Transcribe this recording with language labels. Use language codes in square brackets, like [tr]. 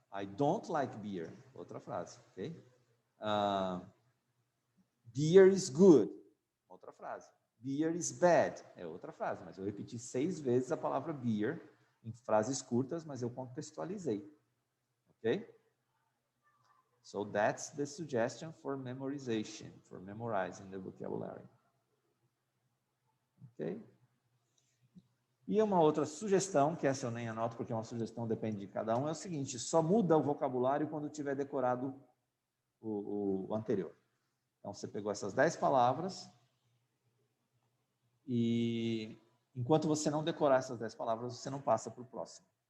[en] I don't like beer. [pt] Outra frase. [en] Ok? Beer is good. [pt] Outra frase. [en] Beer is bad. [pt] É outra frase. Mas eu repeti 6 vezes a palavra beer em frases curtas, mas eu contextualizei. Ok? [en] So that's the suggestion for memorization, for memorizing the vocabulary. Ok? [pt] E uma outra sugestão, que essa eu nem anoto porque é uma sugestão, depende de cada um, é o seguinte: só muda o vocabulário quando tiver decorado o anterior. Então, você pegou essas 10 palavras e, enquanto você não decorar essas 10 palavras, você não passa para o próximo.